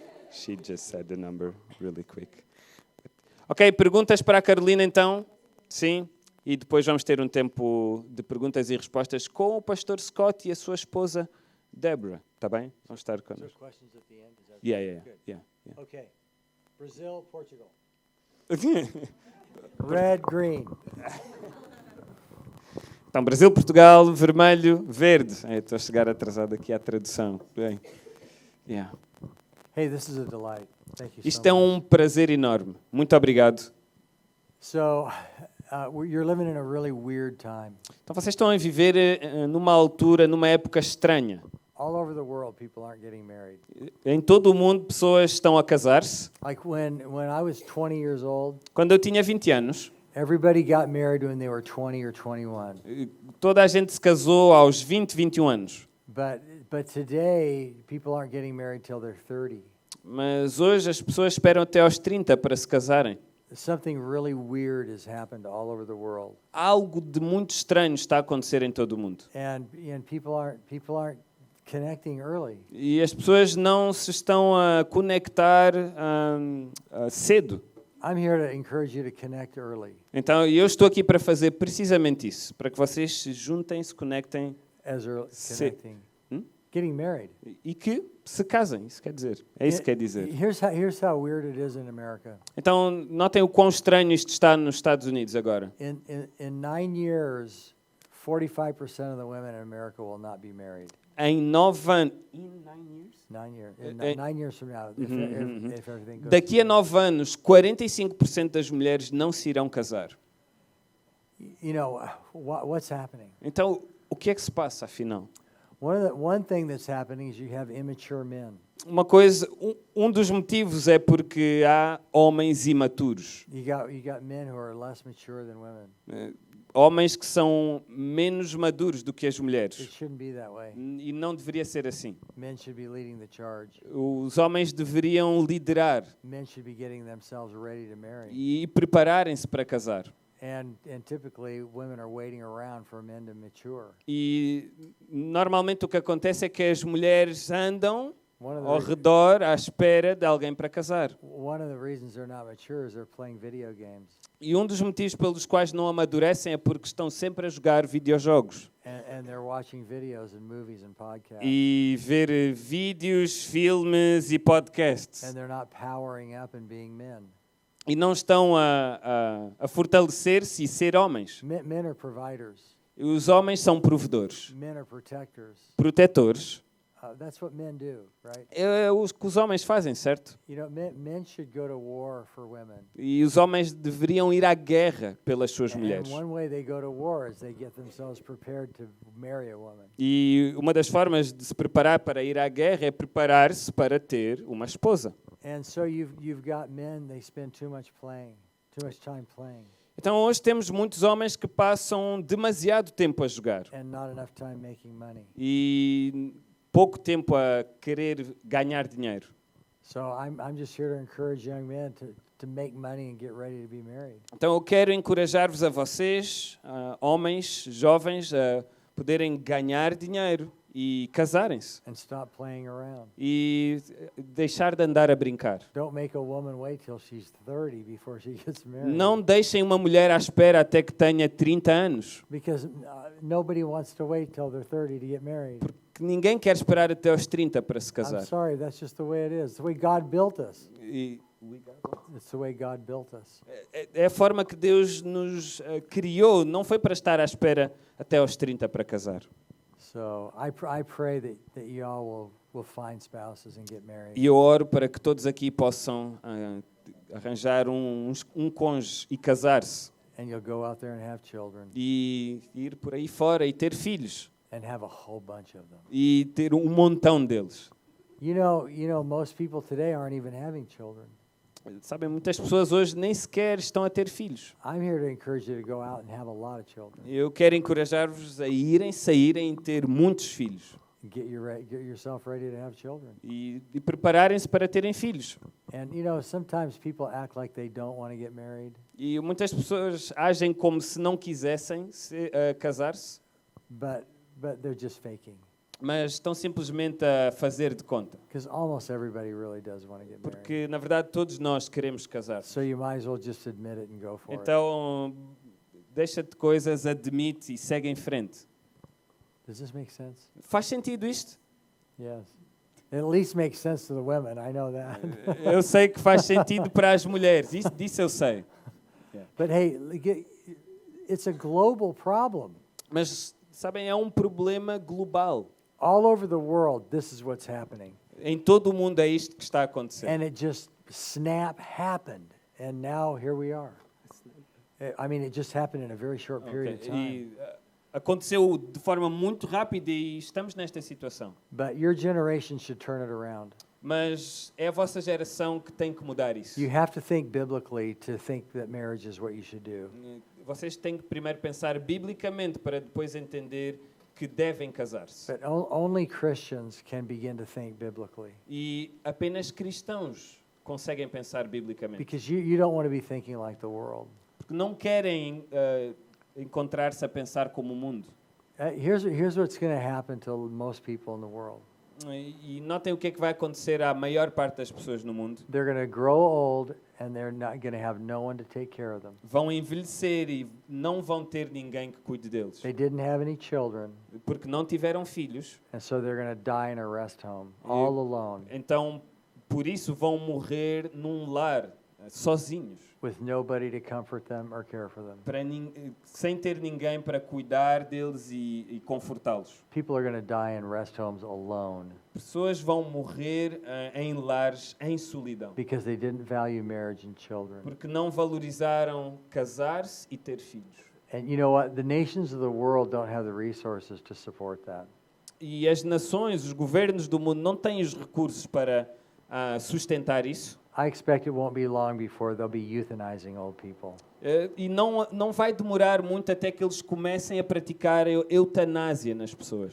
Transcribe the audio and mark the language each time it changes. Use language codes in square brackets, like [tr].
[en] She just said the number really quick. [pt] Ok, perguntas para a Carolina então? Sim. E depois vamos ter um tempo de perguntas e respostas com o pastor Scott e a sua esposa Deborah. Está bem? Vamos estar com nós. Yeah. [en] Okay. Brazil, Portugal. Red, green. [pt] Então, Brasil, Portugal, vermelho, verde. Estou a chegar atrasado aqui à tradução. Bem. Yeah. [en] Hey, this is a delight. Thank you [pt] Isto [en] so [pt] é [en] much. [pt] um prazer enorme. Muito obrigado. [en] So, you're living in a really weird time. [pt] Então, vocês estão a viver numa altura, numa época estranha. [en] All over the world, people aren't getting married. [pt] Em todo o mundo, pessoas estão a casar-se. [en] Like when I was 20 years old, [pt] Quando eu tinha 20 anos, [en] everybody got married when they were 20 or 21. [pt] toda a gente se casou aos 20, 21 anos. [en] But today, people aren't getting married till they're 30. [pt] Mas hoje as pessoas esperam até aos 30 para se casarem. [en] Something really weird has happened all over the world. [pt] Algo de muito estranho está a acontecer em todo o mundo. [en] And people aren't connecting early. [pt] E as pessoas não se estão a conectar cedo. [en] I'm here to encourage you to connect early. [pt] Então, eu estou aqui para fazer precisamente isso, para que vocês se juntem, se conectem [en] As early connecting. Getting married. [pt] e que se casem, isso quer dizer. É isso que quer dizer. [en] Here's how weird it is in America. [pt] Então, notem o quão estranho isto está nos Estados Unidos agora. [en] In 9 years, 45% of the women in America will not be married. [pt] Em 9 anos... [en] 9 years. In 9 years from now, if everything goes. [pt] Daqui a 9 anos, 45% das mulheres não se irão casar. [en] You know, what's happening? [pt] Então, o que é que se passa, afinal? [en] One thing that's happening is you have immature men. [pt] Uma coisa, um dos motivos é porque há homens imaturos. [en] You got men who are less mature than women. [pt] Homens que são menos maduros do que as [en] It [pt] mulheres. [en] shouldn't be that way. [pt] E não deveria ser assim. [en] Men should be leading the charge. [pt] Os homens deveriam liderar [en] Men should be getting themselves ready to marry. [pt] e prepararem-se para casar. [en] And typically women are waiting around for men to mature. [pt] E normalmente o que acontece é que as mulheres andam [en] One of [pt] ao [en] the [pt] redor à espera de alguém para casar. [en] one of the reasons they're not mature is they're playing video games [pt] E um dos motivos pelos quais não amadurecem é porque estão sempre a jogar videojogos [en] and they're watching videos and movies and podcasts. [pt] e ver vídeos, filmes e podcasts. [en] And they're not powering up and being men. [pt] E não estão a fortalecer-se e ser homens. [en] Men are providers. [pt] Os homens são provedores, [en] Men are protectors. [pt] protetores. [en] That's what men do, right? [pt] É o que os homens fazem, certo? [en] You know, men should go to war for women. [pt] E os homens deveriam ir à guerra pelas suas [en] And [pt] mulheres. [en] one way they go to war is they get themselves prepared to marry a woman. [pt] E uma das formas de se preparar para ir à guerra é preparar-se para ter uma esposa. [en] And so you've got men, they spend too much playing. Too much time playing [pt] Então hoje temos muitos homens que passam demasiado tempo a jogar [en] and not enough time making money. [pt] e pouco tempo a querer ganhar dinheiro. [en] So I'm just here to encourage young men to make money and get ready to be married. [pt] Então eu quero encorajar-vos a vocês, homens, jovens, a poderem ganhar dinheiro e casarem-se [en] And stop playing around. [pt] e deixar de andar a brincar. [en] Don't make a woman wait till she's 30 before she gets married. [pt] Não deixem uma mulher à espera até que tenha 30 anos, [en] Because nobody wants to wait till they're 30 to get married. [pt] porque ninguém quer esperar até aos 30 para se [en] I'm [pt] casar. [en] sorry, that's just the way it is. It's the way God built us. [pt] E [en] It's the way God built us. [pt] é a forma que Deus nos criou, não foi para estar à espera até aos 30 para casar. [en] So I pray that you all will find spouses and get married. [pt] E eu oro para que todos aqui possam arranjar um cônjuge e casar-se [en] And you'll go out there and have children [pt] e ir por aí fora e ter filhos [en] and have a whole bunch of them. [pt] e ter um montão deles. [en] You know, most people today aren't even having children. [pt] Sabem, muitas pessoas hoje nem sequer estão a ter filhos. [en] I'm here to encourage you to go out and have a lot of children. [pt] Eu quero encorajar-vos a saírem e ter muitos filhos [en] Get yourself ready to have children. [pt] e prepararem-se para terem filhos. [en] And sometimes people act like they don't want to get married, [pt] E muitas pessoas agem como se não quisessem casar-se, [en] but they're just faking. [pt] mas estão simplesmente a fazer de conta. [en] Because almost everybody really does want to get married. [pt] Porque, na verdade, todos nós queremos casar. [en] So you might as well just admit it and go for it. [pt] Então, deixa de coisas, admite e segue em frente. [en] Does this make sense? [pt] Faz sentido isto? [en] Yes. It at least makes sense to the women. I know that. [pt] Eu sei que faz sentido para as mulheres, disso eu sei. [en] But hey, it's a global problem. [pt] Mas, sabem, é um problema global. [en] All over the world, this is what's happening. [pt] Em todo o mundo é isto que está a acontecer. [en] And it just happened. And now here we are. I mean, it just happened in a very short period of time. [pt] Aconteceu de forma muito rápida e estamos nesta situação. [en] But your generation should turn it around. [pt] Mas é a vossa geração que tem que mudar isso. [en] You have to think biblically to think that marriage is what you should do. [pt] Vocês têm que primeiro pensar biblicamente para depois entender que devem casar-se. [en] But only Christians can begin to think biblically. [pt] E apenas cristãos conseguem pensar biblicamente. [en] Because you don't want to be thinking like the world. [pt] Porque não querem encontrar-se a pensar como o mundo. [en] Here's what's going to happen to most people in the world. [pt] E notem o que é que vai acontecer à maior parte das pessoas no mundo. [en] They're going to grow old and they're not going to have no one to take care of them. [pt] Vão envelhecer e não vão ter ninguém que cuide deles. [en] They didn't have any children, [pt] Porque não tiveram filhos. [en] and so they're going to die in a rest home, all alone, [pt] Então, por isso vão morrer num lar, sozinhos. [en] with nobody to comfort them or care for them. [pt] Sem ter ninguém para cuidar deles e confortá-los. [en] People are going to die in rest homes alone [pt] Pessoas vão morrer em lares em solidão. [en] because they didn't value marriage and children. [pt] Porque não valorizaram casar-se e ter filhos. [en] And you know what? The nations of the world don't have the resources to support that. [pt] E as nações, os governos do mundo não têm os recursos para sustentar isso. [en] I expect it won't be long before they'll be euthanizing old people. [pt] E não vai demorar muito até que eles comecem a praticar eutanásia nas pessoas.